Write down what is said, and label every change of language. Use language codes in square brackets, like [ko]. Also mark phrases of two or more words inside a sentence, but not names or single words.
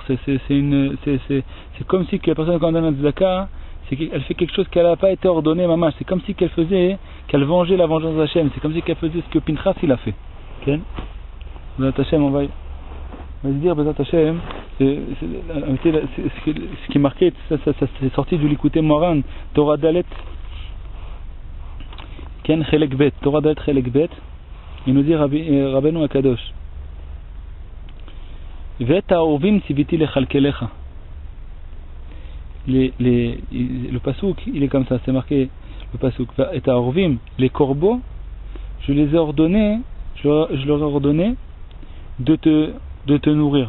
[fr] C'est comme si que la personne quand elle donne la tzedaka, elle fait quelque chose qu'elle n'a pas été ordonnée mamash. C'est comme si qu'elle vengeait la vengeance d'Hachem. C'est comme si qu'elle faisait ce que Pinchas il a fait. Okay? [he] בעזרת השם, [fr] on va se dire [he] בעזרת השם, [fr] ce qui est marqué, ça c'est sorti du Likutei Moharan, Torah Dalet Ken Chelek Bet, Torah Dalet Chelek Bet. Il nous dit [he] רבינו הקדוש ואת העורבים צויתי לכלכלך. [fr] Le pasouk il est comme ça, c'est marqué le pasouk, [he] את העורבים, [fr] les corbeaux, je leur ai ordonné de te nourrir.